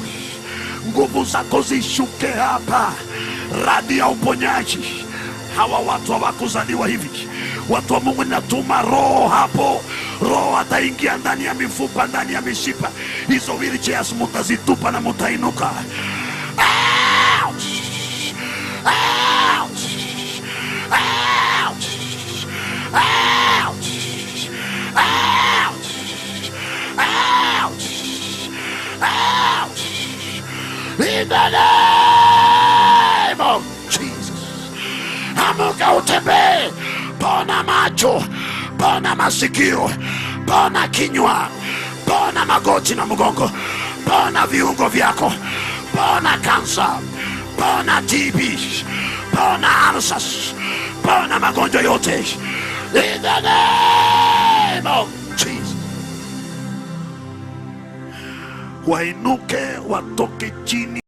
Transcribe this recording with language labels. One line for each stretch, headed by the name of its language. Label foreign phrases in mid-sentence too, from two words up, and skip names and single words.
Swahili: Nguvu zako zishuke hapa, radi ya uponyaji. Hawa watu hawakuzaliwa hivi. Watu wa Mungu, ninatuma roho hapo. Roho ataingia ndani ya mifupa, ndani ya mishipa. Hizo wheelchairs mutazitupa na mutainuka.
English: Out! Out! Out! Out! Out! Out! Out! In the name of Jesus.
Swahili: Amuka utembee. Pona macho, pona masikio, pona kinywa, pona magoti na mgongo, pona viungo vyako, pona kansa, pona TB, pona ulcers, pona magonjwa yote.
English: In the name of Jesus.
Swahili: Wainuke watoke chini.